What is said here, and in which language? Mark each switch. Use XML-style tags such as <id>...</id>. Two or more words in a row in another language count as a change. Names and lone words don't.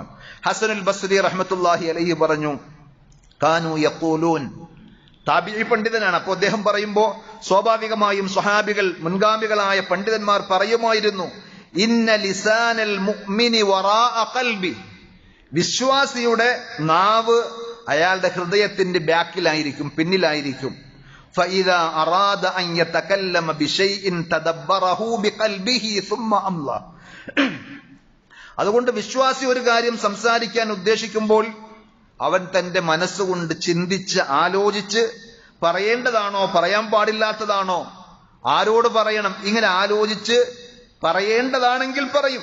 <ml>ഹസനുൽ ബസ്രി റഹ്മത്തുള്ളാഹി അലൈഹി പറഞ്ഞു,</ml> <ar>كانوا يقولون,</ar> <ml>താബിഈ പണ്ഡിതനാണ്. അപ്പോൾ അദ്ദേഹം പറയുമ്പോ സ്വാഭാവികമായും സ്വഹാബികൾ, മുൻഗാമികളായ പണ്ഡിതന്മാർ പറയുമായിരുന്നു,</ml> <ar>إن لسان المؤمن وراء قلبه,</ar> <ml>വിശ്വാസിയുടെ നാവ് അയാളുടെ ഹൃദയത്തിന്റെ ബാക്കിലായിരിക്കും, പിന്നിലായിരിക്കും.</ml> <ar>فإذا أراد أن يتكلم بشيء تدبره بقلبه ثم أمضى.</ar> <ml>അതുകൊണ്ട് വിശ്വാസി ഒരു കാര്യം സംസാരിക്കാൻ ഉദ്ദേശിക്കുമ്പോൾ അവൻ തന്റെ മനസ്സുകൊണ്ട് ചിന്തിച്ച് ആലോചിച്ച് പറയേണ്ടതാണോ പറയാൻ പാടില്ലാത്തതാണോ, ആരോട് പറയണം, ഇങ്ങനെ ആലോചിച്ച് പറയേണ്ടതാണെങ്കിൽ പറയും.</ml>